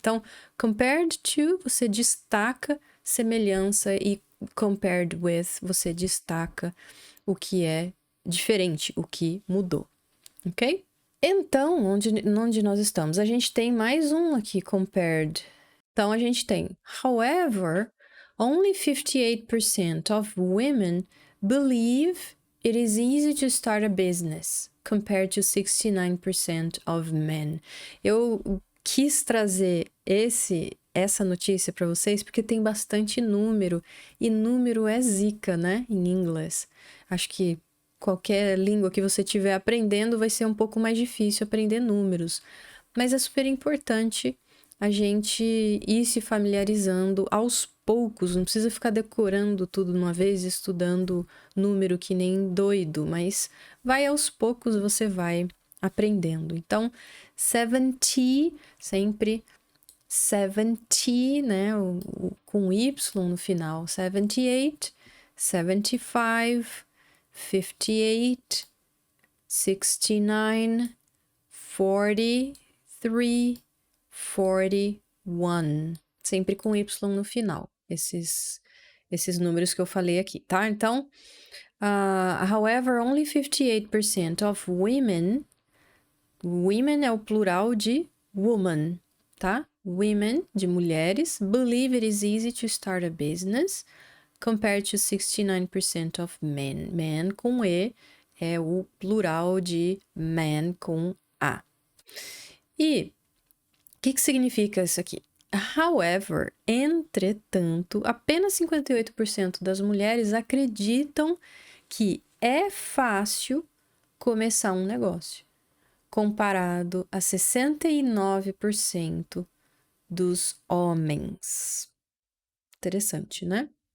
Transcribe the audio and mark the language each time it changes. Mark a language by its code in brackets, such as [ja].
[pt] Então, compared to, você destaca semelhança e compared with, você destaca o que é diferente, o que mudou, ok? Então, onde nós estamos? A gente tem mais um aqui, compared. Então, a gente tem, [en] however, only 58% of women believe it is easy to start a business, compared to 69% of men. [pt] Eu quis trazer essa notícia para vocês porque tem bastante número, e número é zica, né, em inglês. Acho que qualquer língua que você estiver aprendendo vai ser um pouco mais difícil aprender números, mas é super importante a gente ir se familiarizando aos poucos, não precisa ficar decorando tudo de uma vez, estudando número que nem doido, mas vai aos poucos, você vai aprendendo. Então, 70, sempre 70, né, com Y no final, 78, 75, 58, 69, 43, 41, sempre com Y no final, esses números que eu falei aqui, tá? [en] Então, however, only 58% of women [pt] Women é o plural de woman, tá? Women, de mulheres. [en] Believe it is easy to start a business compared to 69% of men. [pt] Men com E é o plural de man com A. E o que significa isso aqui? However, entretanto, apenas 58% das mulheres acreditam que é fácil começar um negócio, comparado a 69% dos homens. Interessante, né?